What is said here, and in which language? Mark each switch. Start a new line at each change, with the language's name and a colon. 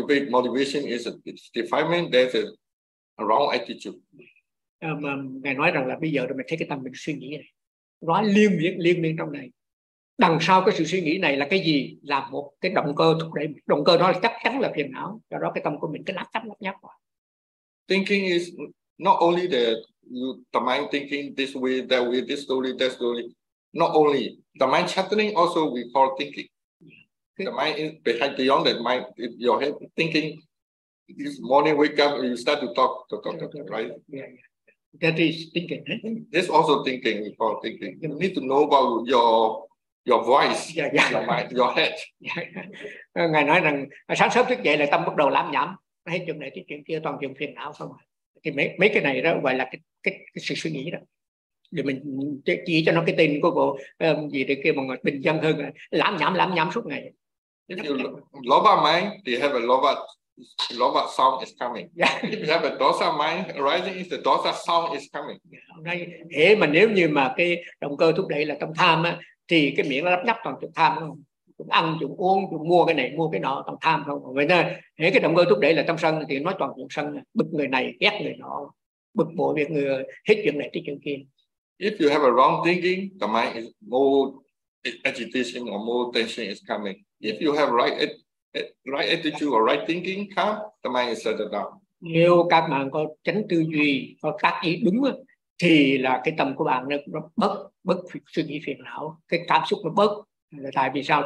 English: Motivation is a defilement. There's a wrong attitude.
Vietnamese: Ngài nói rằng là bây giờ rồi mình thấy cái tâm mình suy nghĩ này. Nó liên miên trong này. Đằng sau cái sự suy nghĩ này là cái gì? Là một cái động cơ thúc đẩy. Động cơ đó là chắc chắn là phiền não. Do đó cái tâm của mình cứ lắp chắc lắp nhắc quá.
English: Thinking is not only the mind thinking this way, that way, this story, that story. Not only. The mind chattering also we call thinking. The mind is behind beyond the mind. If your head thinking, this morning wake up and you start to talk, right? Yeah. That is thinking. This also thinking, we call thinking. You need to know about your voice, your mind, your head.
Vietnamese: Ngài nói rằng sáng sớm thức dậy là tâm bắt đầu lám nhảm, hết chuyện này tới chuyện kia, toàn chuyện phiền não xong rồi. Thì mấy cái này đó gọi là cái sự suy nghĩ đó. Để mình chỉ cho nó cái tên của bộ gì để kêu mọi người bình dân hơn, lãm nhảm suốt ngày.
English: Lova mind, they have a lova sound is coming. If you have a dosa mind arising, the dosa sound is coming.
Vietnamese: Nay, thế mà nếu như mà cái động cơ thúc đẩy là tâm tham á, thì cái miệng nó lắp nhắp toàn chuyện tham không? Chúng ăn, chúng uống, chúng mua cái này, mua cái nọ, tâm tham không? Vậy nên, thế cái động cơ thúc đẩy là tâm sân thì nói toàn chuyện sân, bực người này, ghét người nọ, bực bội việc người, hết chuyện này tới chuyện kia.
English: If you have a wrong thinking, the mind is more agitation or more tension is coming. If you have right attitude or right thinking, calm, the mind is settled down.
Vietnamese: Nếu các bạn có tránh tư duy, có tác ý đúng, thì là cái tâm của bạn nó bớt suy nghĩ phiền não, cái cảm xúc nó bớt. Tại vì sao?